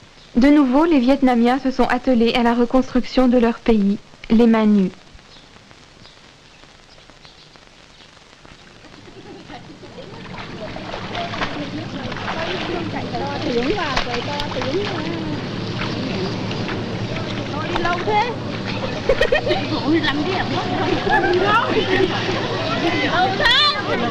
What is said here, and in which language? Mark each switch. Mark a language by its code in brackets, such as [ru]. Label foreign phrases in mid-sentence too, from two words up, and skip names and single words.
[fr] De nouveau, les Vietnamiens se sont attelés à la reconstruction de leur pays, les mains nues. [vi] Đi lâu thế. Ôi làm gì lâu thế.